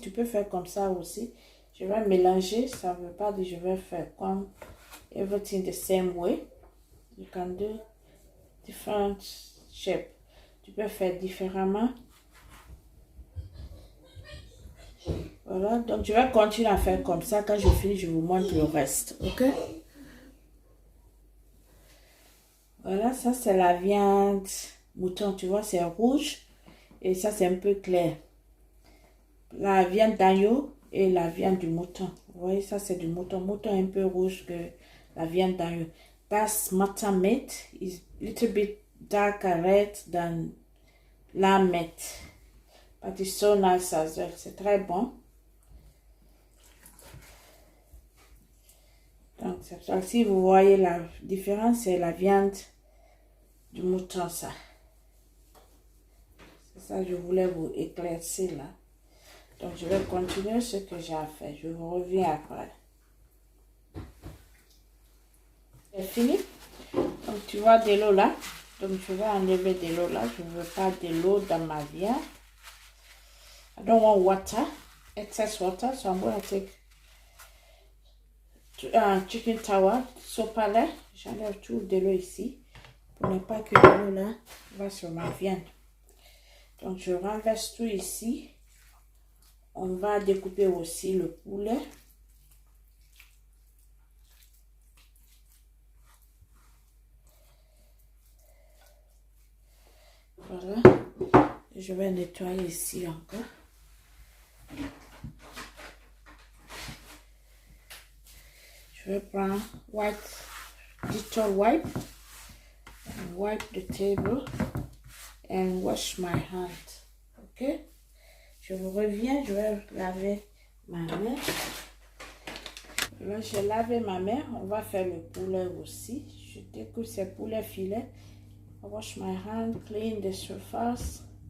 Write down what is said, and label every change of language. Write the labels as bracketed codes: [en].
[fr] Tu peux faire comme ça aussi. Je vais mélanger. Ça ne veut pas dire je vais faire comme [en] everything the same way. You can do different shape. [fr] Tu peux faire différemment. Voilà. Donc, je vais continuer à faire comme ça. Quand je finis, je vous montre le reste. Ok? Voilà, ça c'est la viande mouton, tu vois, c'est rouge et ça c'est un peu clair. La viande d'agneau et la viande du mouton. Vous voyez, ça c'est du mouton. Mouton un peu rouge que la viande d'agneau. [en] That's mutton meat. It's a little bit darker red than lamb meat. But it's so nice as well. [fr] C'est très bon. Donc, c'est ça. Si vous voyez la différence, c'est la viande du mouton, ça. C'est ça que je voulais vous éclaircir là. Donc, je vais continuer ce que j'ai à faire. Je vous reviens après. C'est fini. Donc, tu vois de l'eau là. Donc, je vais enlever de l'eau là. Je ne veux pas de l'eau dans ma viande. [en] I don't want water, excess water. So, I'm going to take chicken towel, sopalin. [fr] J'enlève tout de l'eau ici. Pour ne pas que l'eau là va sur ma viande. Donc, je renverse tout ici. On va découper aussi le poulet. Voilà. Je vais nettoyer ici encore. Je vais prendre Dettol wipe. [en] And wipe the table. And wash my hand. [fr] Ok? Je vous reviens, je vais laver ma main. Là, j'ai lavé ma main. On va faire le poulet aussi. Je découpe ce poulet filet. [en] I wash my hand, clean the surface.